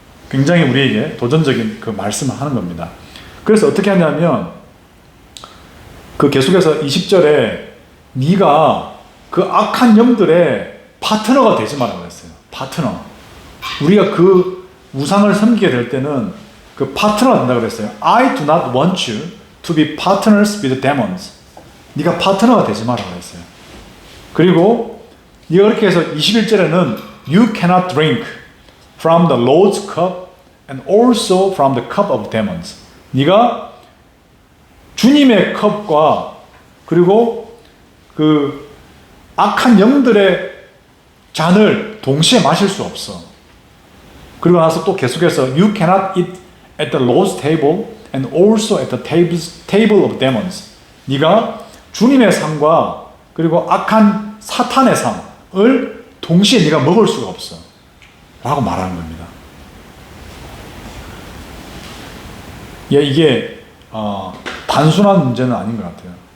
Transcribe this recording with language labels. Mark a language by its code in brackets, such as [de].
[ko] 굉장히 우리에게 도전적인 그 말씀을 하는 겁니다. 그래서 어떻게 하냐면 그 계속해서 20절에 네가 그 악한 영들의 파트너가 되지 말라고 했어요. 파트너. 우리가 그 우상을 섬기게 될 때는 그 파트너가 된다고 그랬어요. [en] I do not want you to be partners with demons. [ko] 네가 파트너가 되지 말라고 했어요. 그리고 네가 그렇게 해서 21절에는 [en] You cannot drink from the Lord's cup and also from the cup of demons. [ko] 네가 주님의 컵과 그리고 그 악한 영들의 잔을 동시에 마실 수 없어. 그리고 나서 또 계속해서 [en] You cannot eat at the Lord's table and also at the table of demons. [ko] 네가 주님의 상과 그리고 악한 사탄의 상을 동시에 네가 먹을 수가 없어. 라고 말하는 겁니다. 이게 단순한 문제는 아닌 것 같아요.